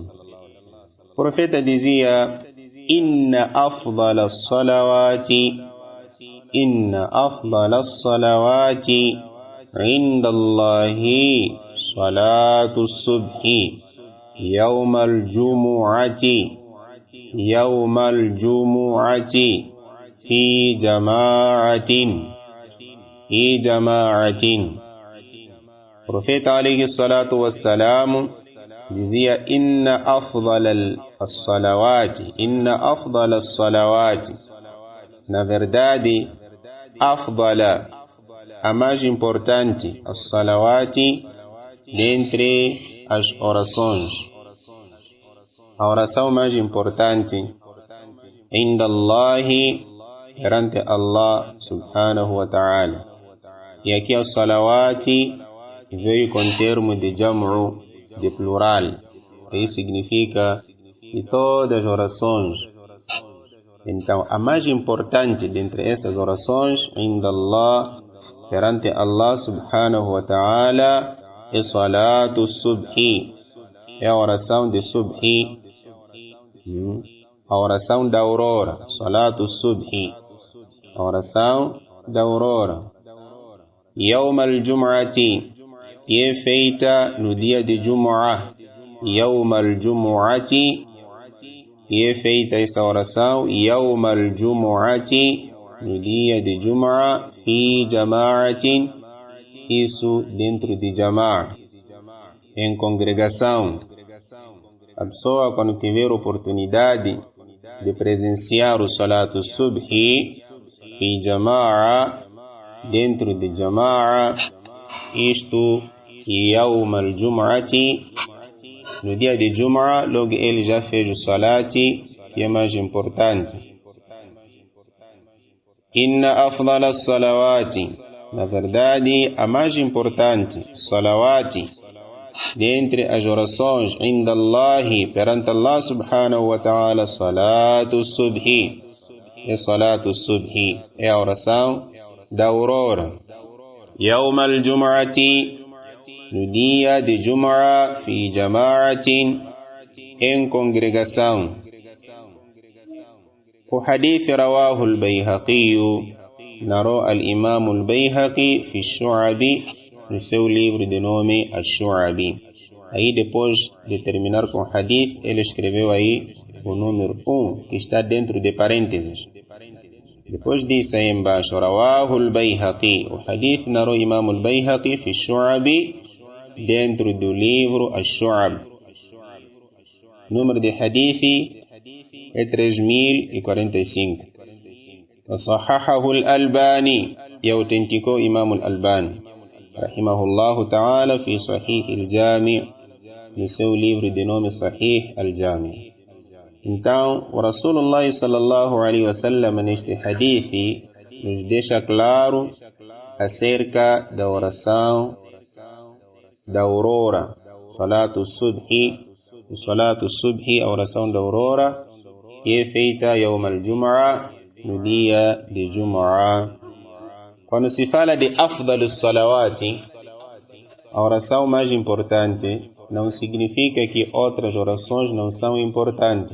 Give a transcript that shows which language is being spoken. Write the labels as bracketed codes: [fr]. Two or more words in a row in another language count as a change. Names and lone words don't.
[pt] O profeta dizia: [ar] إن أفضل الصلوات عند الله صلاة الصبح يوم الجمعة في جماعة. [pt] Profeta [ar] عليه الصلاة والسلام [pt] dizia: [ar] إن أفضل الصلوات, [pt] na verdade, afdala, a mais importante, as-salawati, dentre as orações. A oração mais importante, [ar] عند الله, perante الله سبحانه وتعالى. [pt] E aqui a salawati veio com termo de jam'u, de plural. Isso significa que todas as orações. Então, a mais importante dentre essas orações, [ar] عند الله, perante الله سبحانه وتعالى, é صلاة الصبح, [pt] é a oração de subhi, a oração da aurora, [ar] صلاة الصبح, [pt] a oração da aurora. [ar] يوم الجمعة, [pt] e é feita no dia de Jumu'ah. [ar] يوم الجمعة, [pt] e é feita essa oração, [ar] يوم الجمعة, [pt] no dia de [ar] Jumu'ah, في جماعة, [pt] isso dentro de Jama'a, em congregação. A pessoa, quando tiver oportunidade de presenciar o [ar] صلاة الصبح [pt] e Jama'a, dentro de Jama'a, isto [ar] يوم الجمعة, [pt] no dia de Jumu'a, logo ele já fez o Salati, que é mais importante. [ar] إن أفضل الصلوات, [pt] na verdade, a mais importante, salawati, dentre as orações, [ar] عند الله, perante الله سبحانه وتعالى, صلاة الصبح. É صلاة الصبح, [pt] é a oração da aurora. [ar] يوم الجمعة, [pt] no dia de [ar] Jumu'ah, في جماعة, [pt] em congregação. [ar] O حديث رواه البيهقي, narrou الإمام البيهقي في شعب, [pt] no seu livro de nome Al-Shu'abi. Aí, depois de terminar com o hadith, ele escreveu aí o número 1, que está dentro de parênteses. Depois disso aí embaixo, [ar] رواه البيهقي, o hadith narrou إمام البيهقي في شعب, [pt] dentro do livro Al-Shu'ab. Número de hadith é 3045. [ar] وصححه الألباني, يوتنتكو إمام الألباني رحمه الله تعالى في صحيح الجامع, [pt] no seu livro de nome [ar] صحيح الجامع. [pt] Então, o Rasulullah [ar] صلى الله عليه وسلم [pt] neste hadith nos deixa claro acerca da oração da aurora, [ar] صلاة الصبح, [pt] a oração da aurora, que é feita [ar] يوم الجمعة, [pt] no dia de Jumu'ah. Quando se fala de [ar] أفضل الصلوات, [pt] a oração mais importante, não significa que outras orações não são importantes.